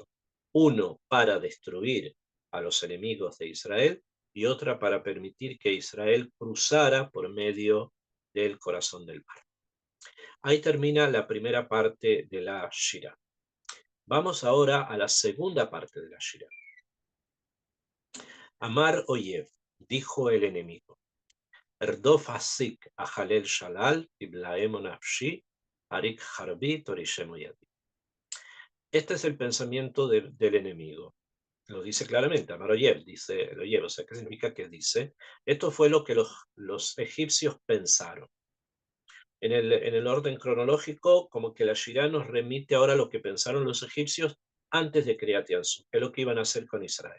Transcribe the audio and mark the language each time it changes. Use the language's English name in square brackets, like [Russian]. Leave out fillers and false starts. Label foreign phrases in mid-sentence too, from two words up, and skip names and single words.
[Spanish] Uno, para destruir a los enemigos de Israel, y otra para permitir que Israel cruzara por medio del corazón del mar. Ahí termina la primera parte de la Shira. Vamos ahora a la segunda parte de la Shira. [Hebrew] אמר אויב, [Spanish] dijo el enemigo. [Hebrew] ארדף אשיג אחלק שלל תמלאמו נפשי אריק חרבי תורישמו ידי. [Spanish] Este es el pensamiento del enemigo. Lo dice claramente, [Hebrew] אמר אויב, [Spanish] dice el Oyev, o sea, ¿qué significa que dice? Esto fue lo que los egipcios pensaron. En el orden cronológico, como que la Shirá nos remite ahora a lo que pensaron los egipcios antes de [Hebrew] קריעת ים סוף, [Spanish] que es lo que iban a hacer con Israel.